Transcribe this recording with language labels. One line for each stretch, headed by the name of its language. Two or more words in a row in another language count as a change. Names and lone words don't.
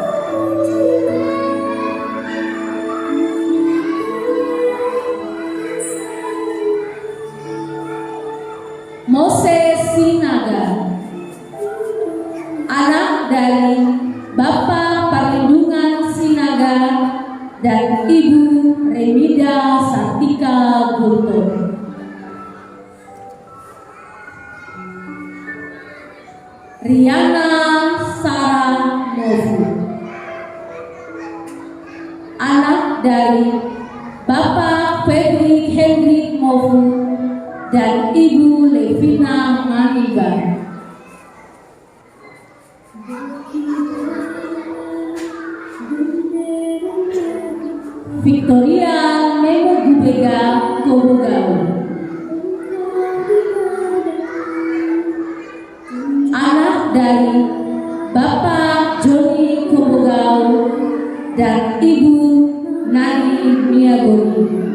Indonesian: Moses Sinaga, anak dari Bapak Perlindungan Sinaga dan Ibu Remida Sartika Guntur. Riana Sarah Mofu, anak dari Bapak Fredrik Hendrik Mofu dan Ibu Levina Maniba. Victoria Nemo Gubega Kobogau, anak dari Bapak Joni Kobogau dan Ibu Nani Miagoni.